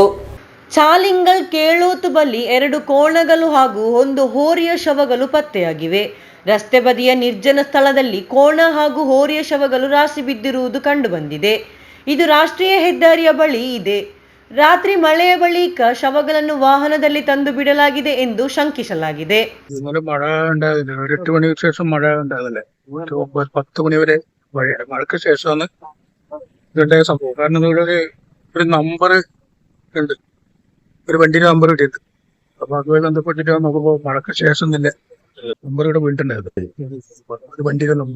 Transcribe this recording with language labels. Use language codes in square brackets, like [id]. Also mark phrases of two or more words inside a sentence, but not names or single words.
[kn] ಚಾಲಿಂಗಲ್ ಕೇಳೋತು ಬಳಿ 2 ಕೋಣಗಳು ಹಾಗೂ 1 ಹೋರಿಯ ಶವಗಳು ಪತ್ತೆಯಾಗಿವೆ. ರಸ್ತೆ ಬದಿಯ ನಿರ್ಜನ ಸ್ಥಳದಲ್ಲಿ ಕೋಣ ಹಾಗೂ ಹೋರಿಯ ಶವಗಳು ರಾಶಿ ಬಿದ್ದಿರುವುದು ಕಂಡುಬಂದಿದೆ. ಇದು ರಾಷ್ಟ್ರೀಯ ಹೆದ್ದಾರಿಯ ಬಳಿ ಇದೆ. ರಾತ್ರಿ ಮಳೆಯ ಬಳಿಕ ಶವಗಳನ್ನು ವಾಹನದಲ್ಲಿ ತಂದು ಬಿಡಲಾಗಿದೆ ಎಂದು ಶಂಕಿಸಲಾಗಿದೆ. [ml] ഇന്നലെ മഴ ഉണ്ടായിരുന്നു. ഒരു 8 മണിക്ക് ശേഷം മഴ ഉണ്ടാകുന്നില്ലേ, 10 മണി വരെ മഴയ്ക്ക് ശേഷമാണ് ഇതുണ്ടായ സംഭവം. കാരണം ഇവിടെ ഒരു നമ്പർ ഉണ്ട്, ഒരു വണ്ടിയുടെ നമ്പർ കിട്ടിയത്. അപ്പൊ അതുമായി ബന്ധപ്പെട്ടിട്ട് നോക്കുമ്പോ മഴയ്ക്ക് ശേഷം തന്നെ നമ്പർ ഇവിടെ വീണിട്ടുണ്ടായിരുന്നു, ഒരു വണ്ടിയുടെ നമ്പർ.